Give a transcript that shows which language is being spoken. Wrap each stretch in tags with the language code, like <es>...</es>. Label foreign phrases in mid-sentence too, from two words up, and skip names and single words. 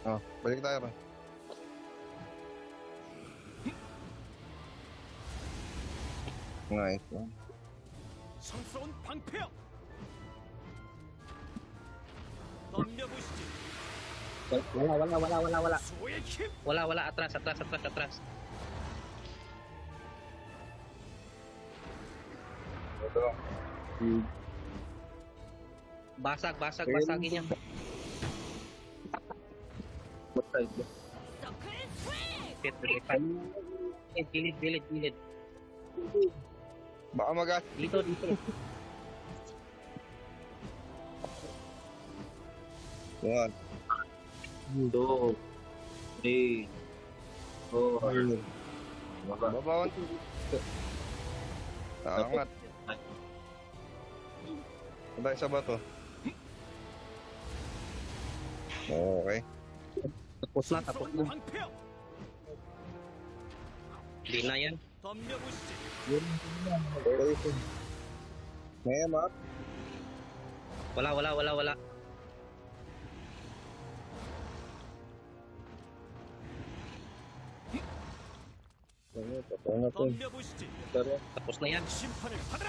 <tl>Oh, balik tayo ba? Nice.</tl> <ko>성스러운 방패여 덤벼보시지</ko> <tl>Wala.</tl> <ko>수호의 힘</ko> <tl>Wala, atras. Ito lang. Basagin niya.</tl> <ko>서클 스윙!</ko> <tl>Gilid. Baka magas. Dito. Yan. 2, 3, 4. Babawan. Angat. Aba, isa ba to? Okay. Tapos na.</tl> <ko>성스러운 방패여</ko> <tl>Di na yan.</tl> <ko>덤벼보시지</ko> <tl>Okay. Ngayon, ma. Wala.</tl> <ko>덤벼보시지</ko> <tl>Tapos na yan.</tl> <ko>심판을 받아라</ko>